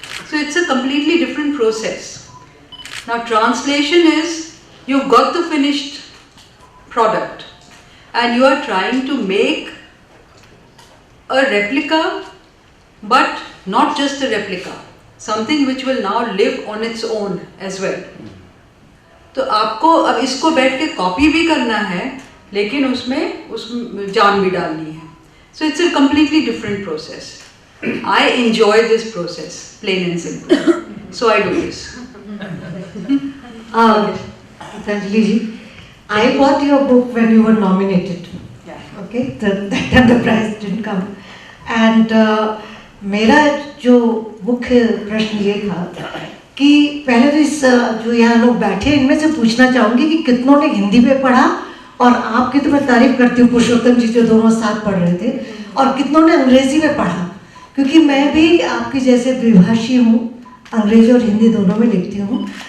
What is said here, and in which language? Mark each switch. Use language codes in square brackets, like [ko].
[en] So it's a completely different process. Now translation is you got the finished product and you are trying to make a replica, but not just a replica, something which will now live on its own as well. [hi] तो आपको अब इसको बैठ के copy भी करना है, लेकिन उसमें जान भी डालनी है. [en] So it's a completely different process. I enjoy this process, plain and simple. So I do this. Gitanjali ji, I bought your book when you were nominated. Okay, the prize didn't come. [hi] And मेरा जो मुख्य प्रश्न ये था कि पहले तो इस जो यहाँ लोग बैठे इनमें से पूछना चाहूँगी कि कितनों ने हिंदी में पढ़ा, और आपकी तो मैं तारीफ करती हूँ पुरुषोत्तम जी जो दोनों साथ पढ़ रहे थे, और कितनों ने अंग्रेज़ी में पढ़ा, क्योंकि मैं भी आपकी जैसे द्विभाषी हूँ, अंग्रेज़ी और हिंदी दोनों में लिखती हूँ.